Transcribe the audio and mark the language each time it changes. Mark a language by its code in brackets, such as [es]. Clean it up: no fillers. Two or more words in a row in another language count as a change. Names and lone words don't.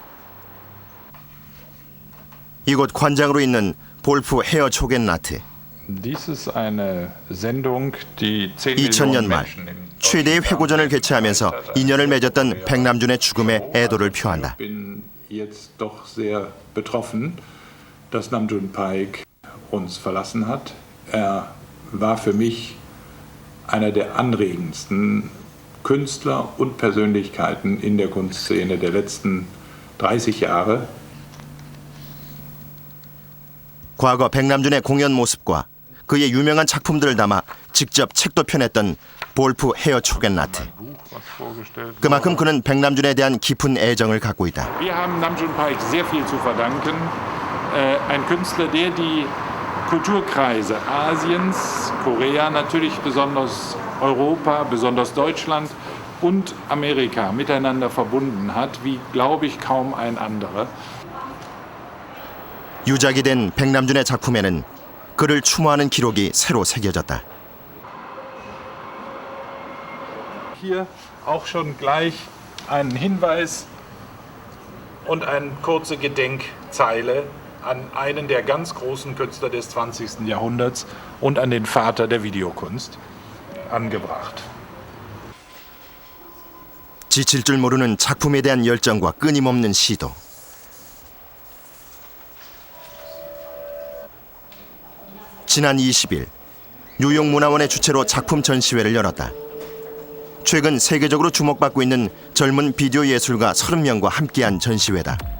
[ko] 이곳 관장으로 있는 볼프 헤어 초겐나트. 2000년 말 최대의 회고전을 개최하면서 인연을 맺었던 백남준의 죽음에 애도를 표한다. [de] dass Namjoon Paik uns verlassen hat. Er war für mich einer der anregendsten Künstler und Persönlichkeiten in der Kunstszene der letzten 30 Jahre. [ko] 과거 백남준의 공연 모습과 그의 유명한 작품들을 담아 직접 책도 펴냈던 볼프 헤어 초겐라트. 그만큼 그는 백남준에 대한 깊은 애정을 갖고 있다. [de] Wir haben Namjoon Paik sehr viel zu verdanken. Ein Künstler, der die Kulturkreise Asiens, Korea natürlich besonders Europa, besonders Deutschland und Amerika miteinander verbunden hat, wie glaube ich kaum ein anderer. [ko] 유작이 된 백남준의 작품에는 그를 추모하는 기록이 새로 새겨졌다. [de] Hier auch schon gleich einen Hinweis und eine kurze Gedenkzeile an einen der ganz großen Künstler des 20. Jahrhunderts und an den Vater der Videokunst angebracht. [ko] 지칠 줄 모르는 작품에 대한 열정과 끊임없는 시도. 지난 20일 뉴욕 문화원의 주최로 작품 전시회를 열었다. 최근 세계적으로 주목받고 있는 젊은 비디오 예술가 30명과 함께한 전시회다.